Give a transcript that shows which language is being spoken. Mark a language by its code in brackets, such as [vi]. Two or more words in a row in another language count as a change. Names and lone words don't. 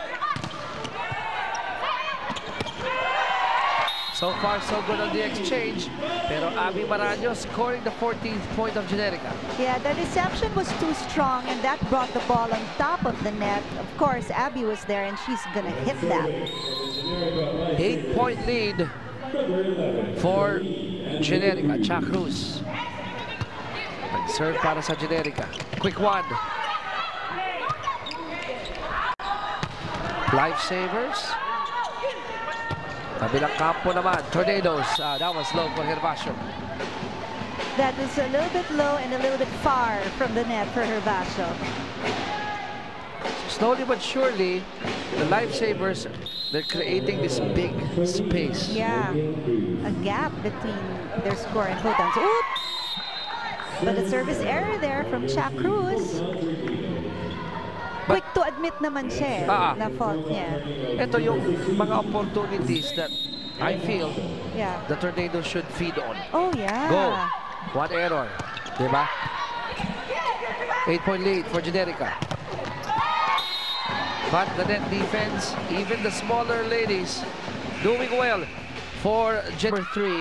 [en] So far, so good on the exchange. Pero Abby Maranyo scoring the 14th point of Generika. Yeah, the reception was too strong and that brought the ball on top of the net. Of course, Abby was there and she's gonna hit that. 8-point lead for Generika. Cha Cruz. Serve [tl] para sa [en] Generika. Quick one. Lifesavers. [tl] Kabilang kampo naman. [en] Tornadoes. That was low for Gervasio. That was a little bit low and a little bit far from the net for Gervasio. Slowly but surely, the Lifesavers, they're creating this big space. Yeah, a gap between their score and Foton's. Oop! But a service error there from Chuck Cruz. Quick to admit [tl] naman siya na fault niya. Ito yung mga [en] opportunities that I feel the Tornadoes should feed on. Oh, yeah. Go. One error. Diba? 8-point lead for Generika. But the net defense, even the smaller ladies, doing well for number 3.